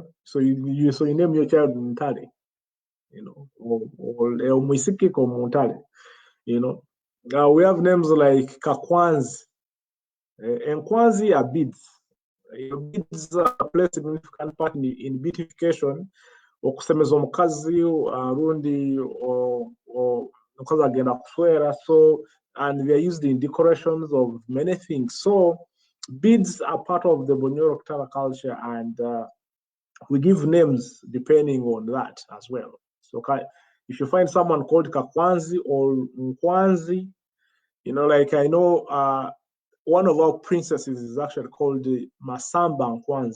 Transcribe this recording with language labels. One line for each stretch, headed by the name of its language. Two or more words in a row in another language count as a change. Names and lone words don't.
English: So you name your child Intale, you know, or Mwisiki Komuntale, you know. We have names like Kakwanzi, and Kwanzi are beads. Beads play a significant part in beatification.
Nyoro: Okusemeza omukazi rundi omukazi agenda kuswera.
English: So, and they are used in decorations of many things. So beads are part of the Bunyoro Kitara culture, and we give names depending on that as well. So if you find someone called Kakwanzi or Nkwanzi, you know, like I know one of our princesses is actually called Masamba Nkwanzi.